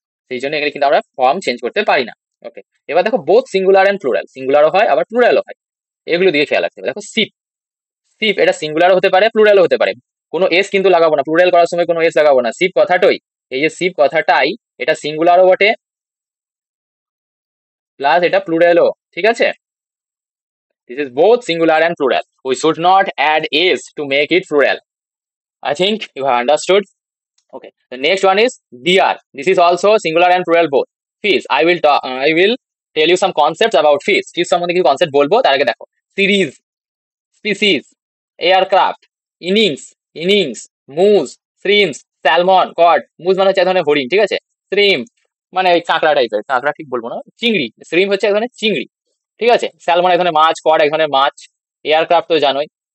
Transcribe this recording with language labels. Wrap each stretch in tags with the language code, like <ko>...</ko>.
<bn>সেই জন্য এখানে কিন্তু আমরা ফর্ম চেঞ্জ করতে পারি না। ওকে, এবার দেখো বোথ সিঙ্গুলার এন্ড প্লুরাল, সিঙ্গুলারও হয় আবার প্লুরালও হয়, এগুলো দিয়ে খেয়াল রাখতে হবে। দেখো সিপ, সিপ এটা সিঙ্গুলারও হতে পারে প্লুরালও হতে পারে, কোনো এস কিন্তু লাগাবো না, প্লুরাল করার সময় কোনো এস লাগাবো না। সিপ কথাটাই, এই যে সিপ কথাটাই, এটা সিঙ্গুলারও বটে প্লাস এটা প্লুরালও, ঠিক আছে?</bn> <en>This is both singular and plural. We should not add is to make it plural. I think you have understood. Okay. The next one is dear. This is also singular and plural both. Fish. I will tell you some concepts about fish.</en> <bn>Fish সম্বন্ধে কিছু concept বলবো, তার আগে দেখো series, species, aircraft, innings, innings, মুজ, শ্রিমস, salmon, code. মুজ মানে হচ্ছে এক ধরনের হরিণ, ঠিক আছে? শ্রিম মানে ওই কাঁকড়া টাইপের, কাঁকড়া ঠিক বলবো না, চিংড়ি। শ্রিম হচ্ছে এক ধরনের চিংড়ি, ঠিক আছে? স্যালমন এক ধরনের মাছ, কড এক ধরনের মাছ, এয়ারক্রাফট তো জানোই।</bn>